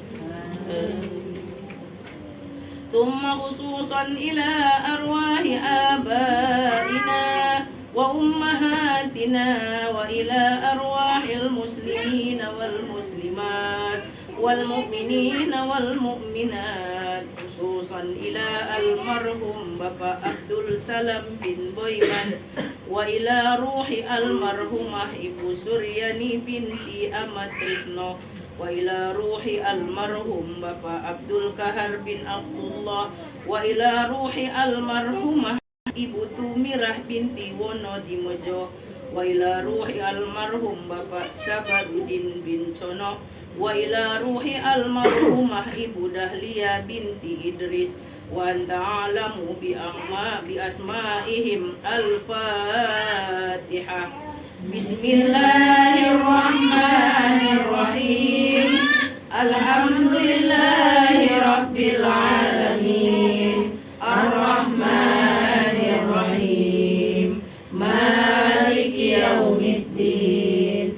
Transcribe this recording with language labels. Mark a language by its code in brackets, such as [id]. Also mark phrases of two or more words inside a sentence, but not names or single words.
[ar] ثم خصوصا إلى أرواح آبائنا وأمهاتنا وإلى أرواح المسلمين والمسلمات والمؤمنين والمؤمنات, خصوصا إلى المرحوم Bapak Abdul Salam bin Boyman, wa ila ruhi almarhumah Ibu Suryani binti Ahmad Trisno, wa ila ruhi almarhum Bapak Abdul Kahar bin Abdullah, wa ila ruhi almarhumah Ibu Tumirah binti Wono Dimojo, wa ila ruhi almarhum Bapak Sabarudin bin Cono, wa ila ruhi almarhumah Ibu Dahlia binti Idris, wa anta alamu bi asma'ihim. الفاتحة. بسم الله الرحمن الرحيم. الحمد لله رب العالمين. الرحمن الرحيم. مالك يوم الدين.